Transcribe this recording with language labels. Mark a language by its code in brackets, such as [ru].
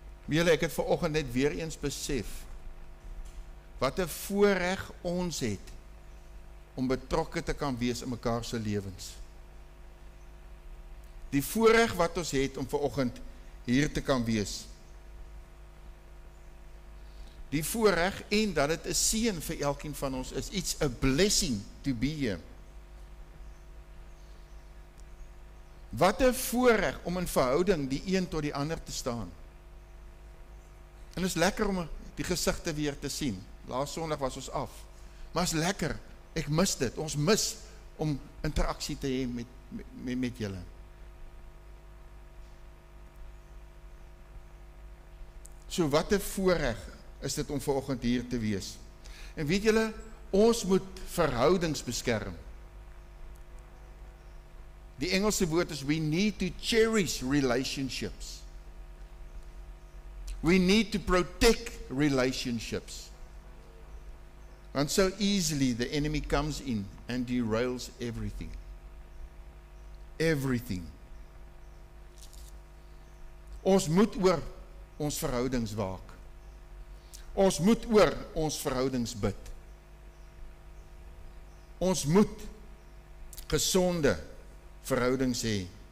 [af] Julle, ek het vanoggend net weer eens besef, wat 'n voorreg ons het, om betrokke te kan wees in mekaar se lewens. Die voorreg wat ons het om vanoggend hier te kan wees. Die voorreg en dat dit 'n seën vir elkeen van ons is. [en] It's a blessing to be here. [af] Wat 'n voorreg om in verhouding die een tot die ander te staan. En is lekker om die gesigte weer te sien. Laas Sondag was ons af. Maar is lekker. Ek mis dit. Ons mis om interaksie te hê met julle. So wat 'n voorreg is dit om vanoggend hier te wees. En weet julle, ons moet verhoudings beskerm. Die Engelse woord is [en] we need to cherish relationships. We need to protect relationships. And so easily the enemy comes in and derails everything. Everything. [af] Ons moet oor ons verhoudings waak. Ons moet oor ons verhoudings bid. Ons moet gesonde verhoudings hê.